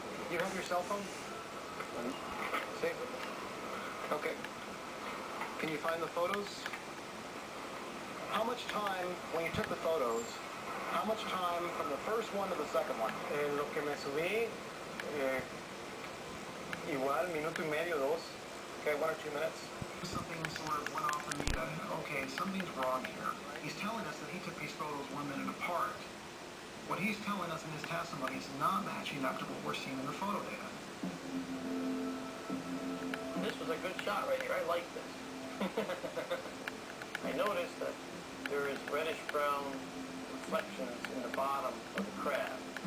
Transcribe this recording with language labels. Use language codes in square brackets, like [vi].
[en] You have your cell phone? See? Okay. Can you find the photos? How much time, when you took the photos, how much time from the first one to the second one? [es] En lo que me subí, igual, minuto y medio, dos. [en] Okay, 1 or 2 minutes. Something sort of went off in me that, okay, something's wrong here. He's telling us that he took these photos 1 minute apart. What he's telling us in his testimony is not matching up to what we're seeing in the photo data. This was a good shot right here. I like this. I noticed that there is reddish-brown reflections in the bottom of the craft.